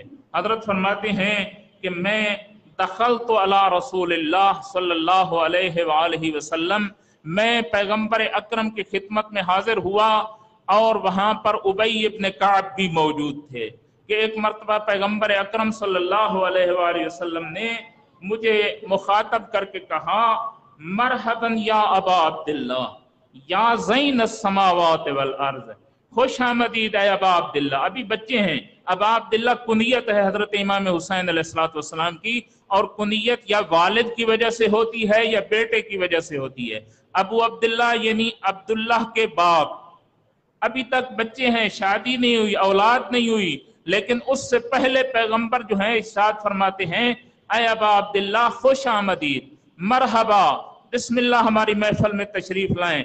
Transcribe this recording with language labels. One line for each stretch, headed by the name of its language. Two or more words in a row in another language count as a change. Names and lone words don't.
Urdu: حضرت فرماتے ہیں کہ میں
Arabic: دخلت علی رسول اللہ صلی اللہ علیہ وآلہ وسلم،
Urdu: میں پیغمبر اکرم کی خدمت میں حاضر ہوا، اور وہاں پر ابی ابن کعب بھی موجود تھے کہ ایک مرتبہ پیغمبر اکرم
Arabic: صلی اللہ علیہ وآلہ وسلم
Urdu: نے مجھے مخاطب کر کے کہا،
Arabic: مرحباً یا ابا عبداللہ، يا زين السماوات والأرض,
Urdu: خوش آمدید ہے ابا عبداللہ۔ ابھی بچے ہیں. ابا عبداللہ کنیت ہے حضرت امام حسین
Arabic: علیہ الصلاۃ والسلام
Urdu: کی، اور کنیت یا والد کی وجہ سے ہوتی ہے یا بیٹے کی وجہ سے ہوتی ہے. ابو عبداللہ یعنی عبداللہ کے باپ۔ ابھی تک بچے ہیں، شادی نہیں ہوئی، اولاد نہیں ہوئی، لیکن اس سے پہلے پیغمبر جو ہے ارشاد فرماتے ہیں، اے ابا عبداللہ خوش آمدید، مرحبا، بسم اللہ ہماری محفل میں تشریف لائیں.